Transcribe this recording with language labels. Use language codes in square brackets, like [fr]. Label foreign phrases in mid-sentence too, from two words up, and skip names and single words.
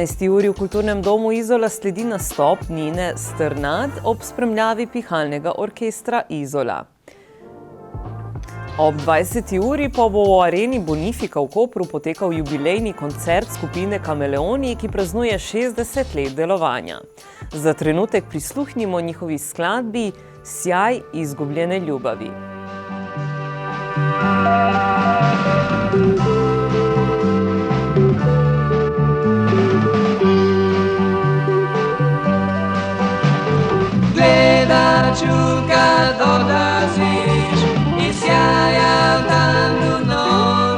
[sl] uri v Kulturnem domu Izola sledi nastop Nine Strnad ob spremljavi pihalnega orkestra Izola. Ob 20. uri pa bo v areni Bonifika v Kopru potekal jubilejni koncert skupine Kameleoni, ki praznuje 60 let delovanja. Za trenutek prisluhnimo njihovi skladbi Sjaj izgubljene ljubavi. [hr] Gleda čuka dolaziš i sjajal tamnu noć.